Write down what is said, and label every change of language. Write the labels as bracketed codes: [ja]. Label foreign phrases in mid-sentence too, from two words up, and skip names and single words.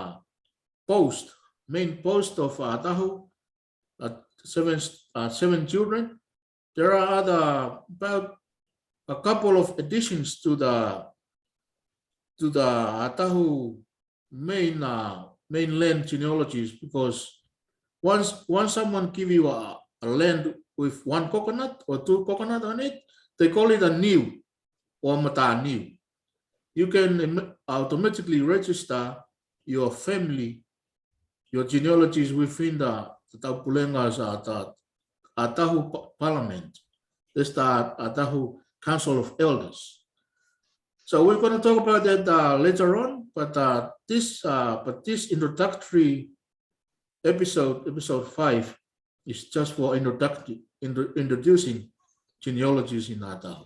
[en] main post of Atahu, 7 children, there are about a couple of additions to the Atahu mainland genealogies, because once someone give you a land with 1 coconut or 2 coconut on it, they call it a niu or [tkl] mata niu. [en] You can automatically register your family your genealogy is within the taupulenga sa atahu parliament. This the atahu council of elders. So we're going to talk about that later on, but this introductory episode 5, is just for introducing genealogies in Atahu.